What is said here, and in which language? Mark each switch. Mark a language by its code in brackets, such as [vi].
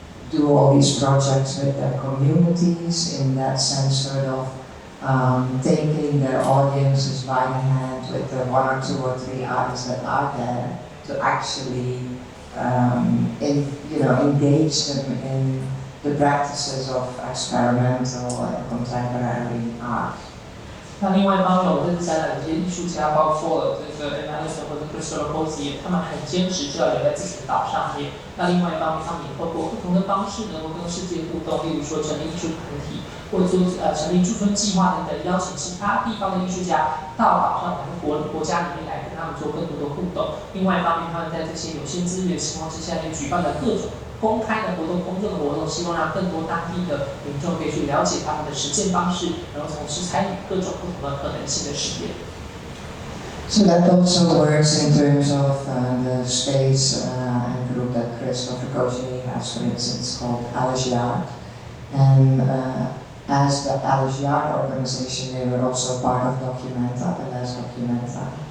[en] Do all these projects with their communities, in that sense sort of taking their audiences by the hand with the 1 or 2 or 3 artists that are there to actually engage them in the practices of experimental and contemporary art. [zh] 那另外一方面，我这次展览的这些艺术家，包括了这个 Emanuelson 或者 Christopher Cozier， 他们很坚持就要留在自己的岛上面。那另外一方面，他们也透过不同的方式能够跟世界互动，例如说成立艺术团体，或者说成立驻村计划等等，邀请其他地方的艺术家到岛上来国家里面来跟他们做更多的互动。另外一方面，他们在这些有限资源的情况之下，也举办了各种公开的活动、公众的活动，希望让更多当地的民众可以去了解他们的实践方式，然后从事参与各种不同的可能性的实验。 [en] So that also works in terms of the space and group that Christopher Cozier has, for instance, called Alice Yard. And as the Alice Yard organization, they were also part of Documenta, the last Documenta.